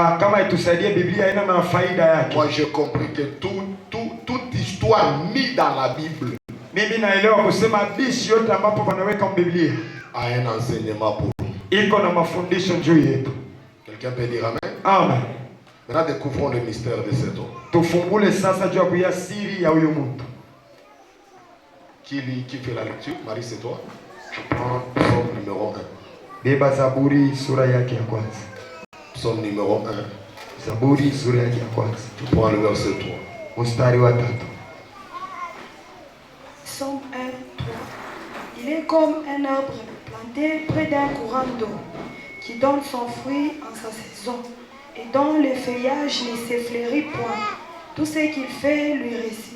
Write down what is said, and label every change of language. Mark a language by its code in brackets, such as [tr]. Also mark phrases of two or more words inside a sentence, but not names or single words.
[fr] Moi j'ai compris que toute histoire mise dans la Bible a un enseignement pour nous. Quelqu'un peut dire amen? Amen. Maintenant découvrons le mystère de cet homme. Qui fait la lecture? Marie, c'est toi? Je prends psaume numéro 1. [sw] Beba Zaburi sura yake ya kwanza. [fr] Psaume numéro 1. [sw] Zaburi sura yake ya kwanza. [fr] Tu prends le verset 3. [sw] Mstari wa 3. [fr] Psaume 1, 3. Il est comme un arbre planté près d'un courant d'eau, qui donne son fruit en sa saison, et dont le feuillage ne s'effleurit point. Tout ce qu'il fait lui réussit.